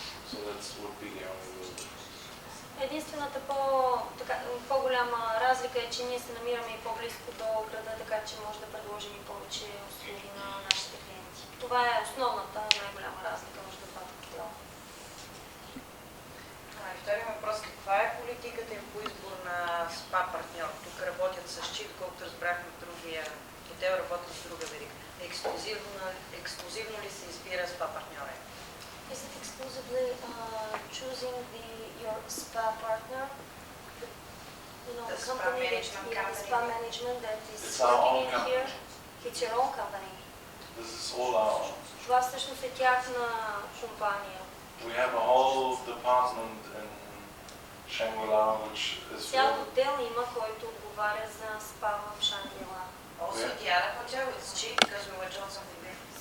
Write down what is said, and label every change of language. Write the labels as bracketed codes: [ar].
[en] So that would be the only real difference. [bg] Единствената по-голяма разлика е, че ние се намираме и по-близко до града, така че може да предложим и повече услуги на нашите клиенти. Това е основната най-голяма разлика между двата хотела. И втория въпрос, каква е политиката им по избор на спа партньор? Тук работят с ЧИ, колкото разбрахме в другия хотел, работят с друга верига. Ексклюзивно ли се избира спа партньора? [en] Is it exclusively choosing your spa partner? The spa management company. Spa management that is It's our own working in here. company. It's your own company. This is all our own. [bg] Това всъщност е тяхна компания. [en] We have a whole department in Shangri-La which is [bg] Цял отдел има, който отговаря за спа в Шангрила. [en] Also, the other hotel is cheap because we were told something different.